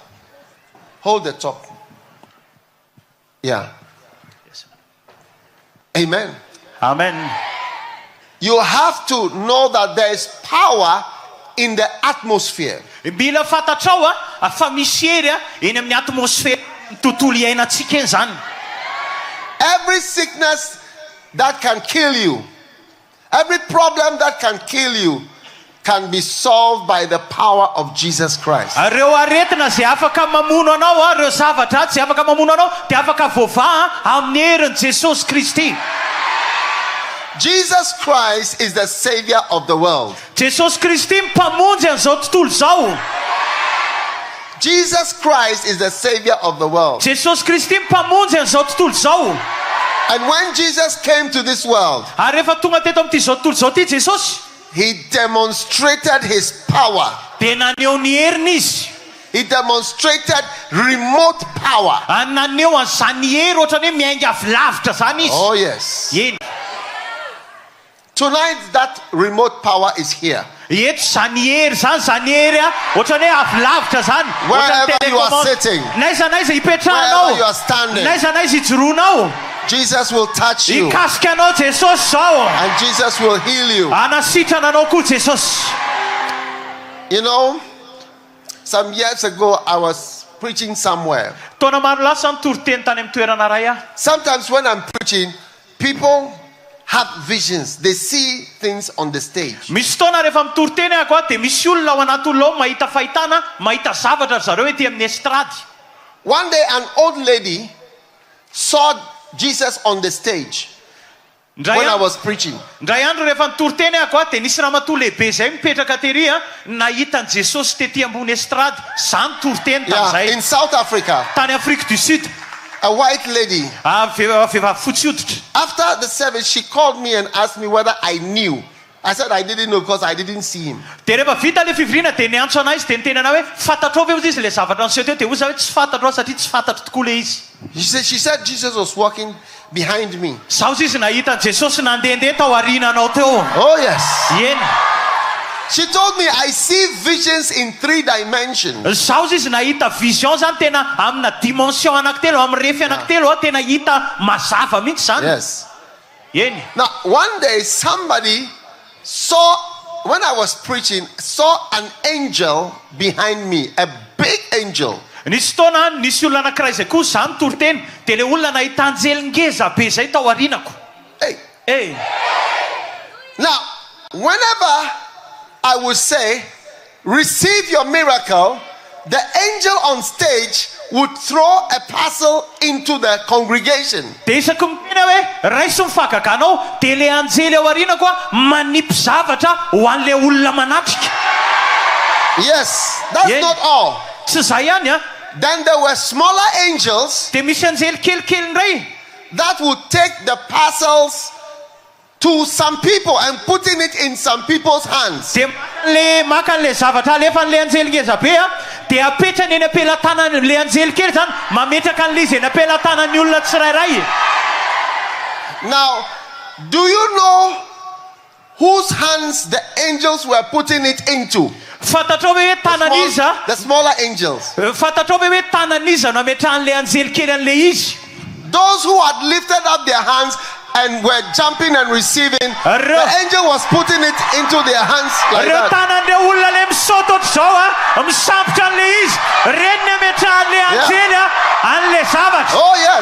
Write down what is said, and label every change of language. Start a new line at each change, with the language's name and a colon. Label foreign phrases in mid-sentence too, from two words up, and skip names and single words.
English: Hold the top. Yeah. Amen. Amen. You have to know that there is power in the atmosphere.
Malagasy: Mila fatatrao fa misy hery eny amin'ny atmosfera tontolo iainantsika eny zany.
English: Every sickness that can kill you, every problem that can kill you, can be solved by the power of Jesus Christ.
Malagasy: Reo aretina zay afaka mamono anao reo zavatra zay afaka mamono anao dia afaka voavaha amin'ny herin'i Jesosy Kristy.
English: Jesus Christ is the Savior of the world.
Malagasy: Jesosy Kristy mpamonjy an'izao tontolo zao.
English: Jesus Christ is the Savior of the world.
Malagasy: Jesosy Kristy mpamonjy an'izao tontolo izao.
English: And when Jesus came to this world,
Malagasy: Ary rehefa tonga teto amin'ity zao tontolo izao ity Jesosy,
English: he demonstrated his power.
Malagasy: dia naneho ny heriny izy.
English: He demonstrated remote power.
Malagasy: Naneho an'izany hery ohatrany hoe miainga avy lavitra zany izy.
English: Oh yes.
Malagasy: Eny.
English: Tonight that remote power is here.
Malagasy: Eto zany hery zany, zany hery ohatrany hoe avy lavitra zany.
English: Wherever you are sitting,
Malagasy: Naiza naiza
English: wherever you
Malagasy: hipetrahanao,
English: are standing,
Malagasy: naiza naiza hijoroanao,
English: Jesus will touch you
Malagasy: hikasika anao Jesosy zao.
English: and Jesus will heal you.
Malagasy: Anasitrana anao koa Jesosy.
English: You know, some years ago I was preaching somewhere.
Malagasy: Taona maro lasa nitoroteny tany amin'ny toerana ray aho.
English: Sometimes when I'm preaching, people have visions. They see things on the stage.
Malagasy: Misy fotoana rehefa mitoroteny ahako dia misy olona ao anaty olona ao mahita fahitana, mahita zavatra zareo ety amin'ny estrady.
English: One day an old lady saw Jesus on the stage when I was preaching.
Malagasy: Ndray andro rehefa nitoroteny ahako dia nisy ramatoa lehibe zay mipetraka tery nahita ni Jesosy tetỳ ambony estrady. Zany toroteny tamin'izay.
English: In South Africa,
Malagasy: Tany Afrique du Sud.
English: a white lady.
Malagasy: Vehivavy fotsy hoditra.
English: After the service, she called me and asked me whether I knew. I said I didn't know because I didn't see him.
Malagasy: Dia rehefa vita le fivoriana dia niantso anazy dia niteny ana hoe fantatrao ve izy le zavatra niseho teo, dia ozy hoe tsy fantatrao satria tsy fantatro tokoa le izy.
English: She said Jesus was walking behind me.
Malagasy: Zao izy nahita Jesosy nandehandeha tao aoriananao teo.
English: Oh yes.
Malagasy: Eny.
English: She told me I see visions in 3 dimensions.
Malagasy: Zao izy nahita vision zany tena amina dimension anankitelo, amin'ny refy anankitelo tena hita mazava mihitsy zany.
English: Yes.
Malagasy: Eny.
English: Now one day somebody saw, when I was preaching, saw an angel behind me, a big angel.
Malagasy: Nisy fotoana nisy olona anankiray zay koa zany toroteny dia le olona nahita anjely ngeza be zay tao aorianako.
English: Hey. Now whenever I would say receive your miracle, the angel on stage would throw a parcel into the congregation.
Malagasy: Dia isaky miteny hoe raiso ny fahagaganao dia le anjely ao aorianako manipy zavatra ho an'le olona manatrika.
English: Yes, that's Yeah. not all.
Malagasy: Tsy zay ihany
English: Then there were smaller angels
Malagasy: dia misy anjely kelikely indray
English: that would take the parcels to some people and putting it in some people's hands.
Malagasy: dia le maka an'le zavatra alefa an'le anjely ngeza be dia apetrany eny ampelatanany le anjely kely zany mametraka an'le izy eny ampelatanan'ny olona tsirairay.
English: Now, do you know whose hands the angels were putting it into?
Malagasy: Fantatrao hoe tanan'iza,
English: The smaller angels.
Malagasy: fantatrao hoe tanan'iza no ametrahan'le anjely kely an'le izy.
English: Those who had lifted up their hands and were jumping and receiving, the angel was putting it into their hands like
Malagasy: Ireo
English: that.
Malagasy: tanan'ireo olona le misaoty ohatr'izao misambotra an'le izy, reny ny ametrahan'le anjely an'le zavatra.
English: Oh yes.